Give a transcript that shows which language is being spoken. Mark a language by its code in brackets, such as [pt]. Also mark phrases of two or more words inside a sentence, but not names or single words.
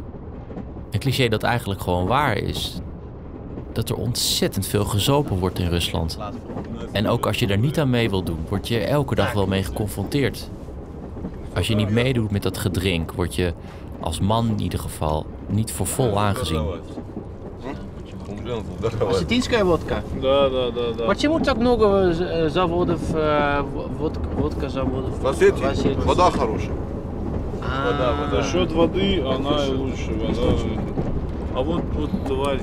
[nl] Een cliché dat eigenlijk gewoon waar is. Dat er ontzettend veel gezopen wordt in Rusland. En ook als je daar niet aan mee wil doen, word je er elke dag wel mee geconfronteerd. Als je niet meedoet met dat gedrink, word je als man in ieder geval niet voor vol aangezien. [ru] Осетинская водка? Да. Почему так много заводов, водка-заводов? В Осетии вода хорошая. За счет воды она и лучше. Вода. А вот товарищ.